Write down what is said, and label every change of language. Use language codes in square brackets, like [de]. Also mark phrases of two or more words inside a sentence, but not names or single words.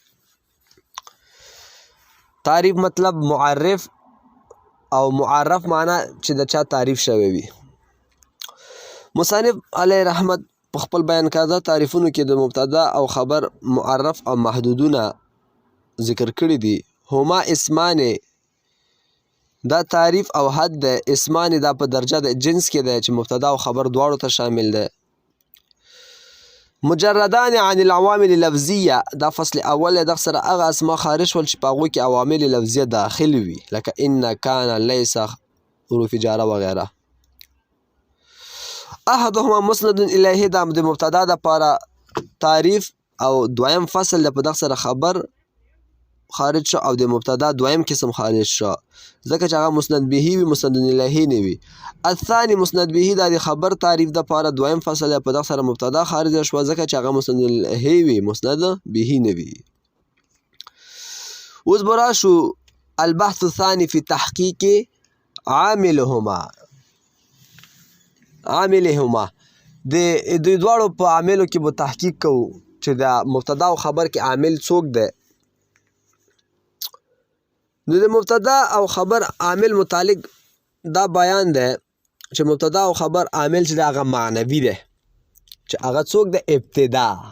[ps] تعریف مطلب معرف او معرف معنی چې د چا تعریف شوی وي مصنف علیه رحمت په خپل بیان کاده تعریفونو کې د مبتدا او خبر معرف او محدودونه ذکر کړي دي [ar] هما اسمان [ps] دا تعریف او حد ده اسمان دا په درجه د جنس کې ده چې مبتدا او خبر دواړو ته شامل ده [ar] مجردان عن العوامل اللفظیه [ps] دا فصل اول دغه سره هغه اسما خارج شول چې په هغوی کې عوامل لفظیه داخل وي لکه [ar] ان کان لیس [ps] حروف جاره وغیره [ar] احدهما مسند الیه [ps] دا د مبتدا دپاره تعریف او دویم فصل د په دغه سره خبر خارج شو او د مبتدا دویم قسم خارج شو ځکه چې هغه مسند به وي مسند الیه نه وي [ar] الثاني مسند به [ps] دا د خبر تعریف دپاره دویم فصل په دغه سره مبتدا خارج شو ځکه چې هغه مسند الیه وي مسند به نه وي اوس به راشو [ar] البحث الثاني في تحقیق عاملهما [ps] د دوی دواړو په عاملو کې به تحقیق کوو چې د مبتدا او خبر کې عامل څوک دی نو د مبتدا او خبر عامل متعلق دا بیان دی چې مبتدا او خبر عامل چې د هغه معنوي دی چې هغه څوک د ابتدا